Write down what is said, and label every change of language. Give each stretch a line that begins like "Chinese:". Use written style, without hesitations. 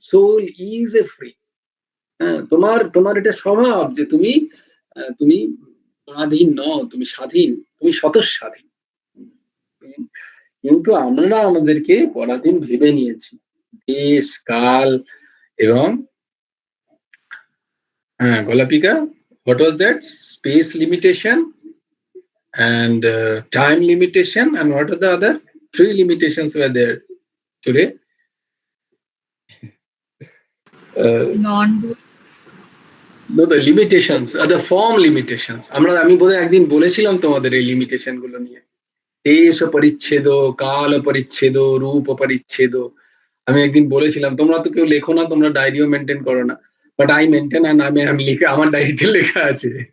English: Soul is a free.
Bangla: তোমার এটা স্বভাব যে তুমি স্বাধীন নও, তুমি স্বাধীন, তুমি স্বতঃস্বাধীন। কিন্তু আমরা আমাদেরকে পরাধীন ভেবে নিয়েছি, দেশ কাল এবং গোলাপিকা,
English: what was that, space limitation and time limitation, and what are the other three limitations were there today? No, the limitations are the form limitations.
Bangla: আমি বোধহয় একদিন বলেছিলাম তোমাদের এই লিমিটেশন গুলো নিয়ে, দেশ পরিচ্ছেদ, কাল পরিচ্ছেদ, রূপ পরিচ্ছেদ। আমি একদিন বলেছিলাম, তোমরা তো কেউ লেখো না, তোমরা ডায়েরিও মেনটেন করো না,
English: but I maintain, and
Bangla: আমি লিখে, আমার ডায়েরিতে লেখা আছে।